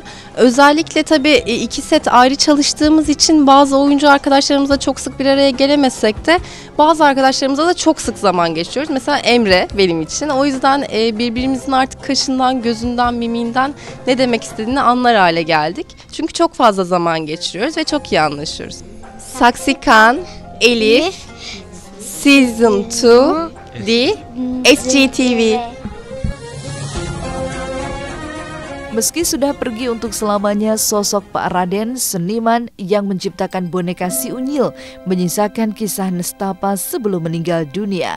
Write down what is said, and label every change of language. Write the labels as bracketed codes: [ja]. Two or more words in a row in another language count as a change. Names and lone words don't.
[tr] Özellikle tabii iki set ayrı çalıştığımız için bazı oyuncu arkadaşlarımızla çok sık bir araya gelemesek de bazı arkadaşlarımızla da çok sık zaman geçiriyoruz. Mesela Emre benim için. O yüzden birbirimizin artık kaşından, gözünden, mimiğinden ne demek istediğini anlar hale geldik. Çünkü çok fazla zaman geçiriyoruz ve çok iyi anlaşıyoruz. [id] Saksikan, Elif, Season 2 di SCTV. Meski sudah pergi untuk selamanya, sosok Pak Raden, seniman yang menciptakan boneka Si Unyil, menyisakan kisah nestapa sebelum meninggal dunia.